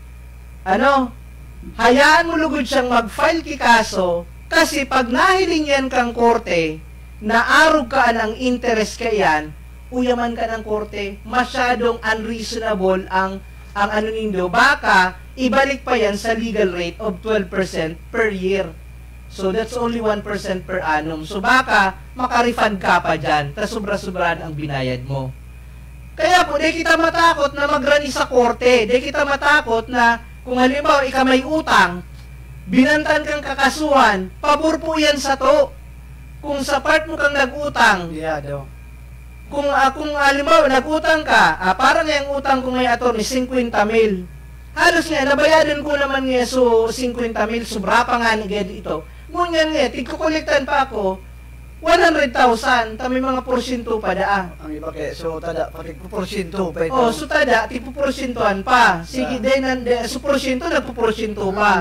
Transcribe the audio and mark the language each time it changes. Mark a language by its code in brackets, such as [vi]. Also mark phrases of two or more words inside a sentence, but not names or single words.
[bik] Hayaan mo lugod siyang mag-file kikaso, kasi pag nahiling yan kang korte, naarog ka ang interest ka yan, uyaman ka ng korte, masyadong unreasonable ang nindo, baka ibalik pa yan sa [en] legal rate of 12% per year. So that's only 1% per annum. [tl] So baka makarefund ka pa dyan, tas sobra-sobraan ang binayad mo. [bik] Kaya po, di kita matakot na magrani sa korte, di kita matakot na kung halimbawa ika may utang, binantan kang kakasuhan, pabor po yan sa to. [tl] Kung sa part mo kang nag-utang, kung halimbawa nag-utang ka, parang yung utang ko ngay attorney, 50 mil. [bik] Halos nga, nabayadan ko naman nga so 50 mil, sobra pa nga ni ito. Ngunyan nga, tigkukolektan pa ako, 100,000, may mga porsyento pa daa. Ang iba kaya, so tada, pati porsyento pa ito. So tada, tipuporsyentohan pa. Sige, so porsyento, nagpuporsyento pa.